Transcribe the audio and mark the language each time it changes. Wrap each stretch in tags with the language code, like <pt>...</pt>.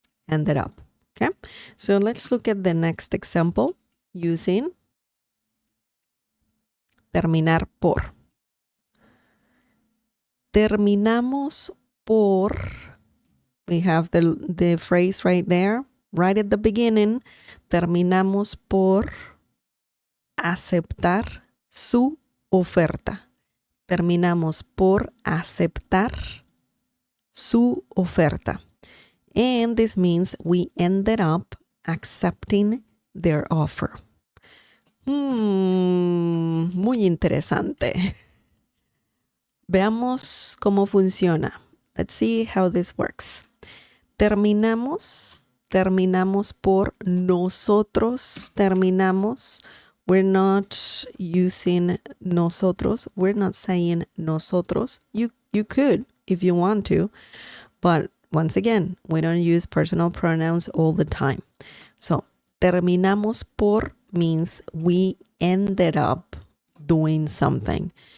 <en>Ended up. Okay, so let's look at the next example using terminar por.</en> <es>Terminamos por.</es> <en>We have the phrase right there, right at the beginning.</en> <es>Terminamos por aceptar su oferta. Terminamos por aceptar su oferta.</es> <en>And this means we ended up accepting their offer.</en> <es>Muy interesante. Veamos cómo funciona.</es> <en>Let's see how this works.</en> <es>Terminamos por nosotros. Terminamos.</es> <en>We're not using nosotros. We're not saying nosotros. You could if you want to, but once again, we don't use personal pronouns all the time. So, terminamos por means we ended up doing something.</en>